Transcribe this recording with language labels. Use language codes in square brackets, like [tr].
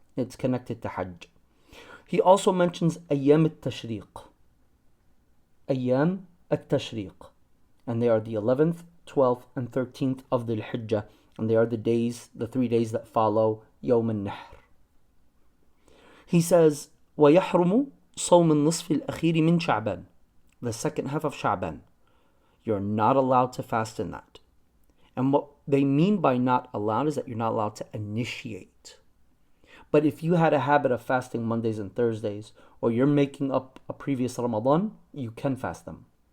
[en] It's connected to Hajj. He also mentions Ayyam al-Tashriq. Ayyam al-Tashriq. And they are the 11th, 12th, and 13th of the Hijjah. And they are the 3 days that follow Yawm al-Nahr. He says, [ar] وَيَحْرُمُ صَوْمِ النِّصْفِ الْأَخِيرِ مِنْ شَعْبَانَ. [en] The second half of Sha'ban. You're not allowed to fast in that. And what they mean by not allowed is that you're not allowed to initiate. But if you had a habit of fasting Mondays and Thursdays, or you're making up a previous Ramadan, you can fast them.